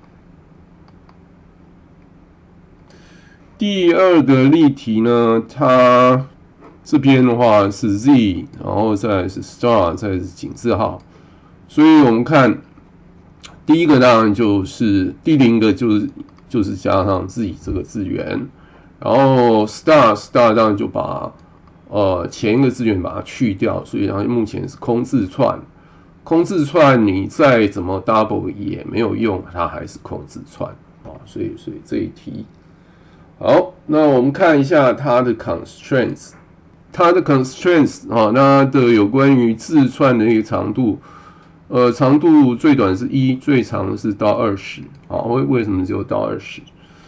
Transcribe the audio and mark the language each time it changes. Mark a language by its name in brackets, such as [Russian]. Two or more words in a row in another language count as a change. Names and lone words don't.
[Chinese] 第2個例題呢，它這邊的話是 z， 然後再來是 star， 再來是井字號。所以我們看第一個當然就是第0個就是加上 z 這個字元，然後 star 當然就把前一個字元把它去掉，所以它目前是空字串。空字串你再怎麼 double 也沒有用，它還是空字串所以這一題好。那我们看一下它的 constraints， 它的 constraints 那的有關於字串的一個長度，長度最短是1，最長是到20为什麼只有到20？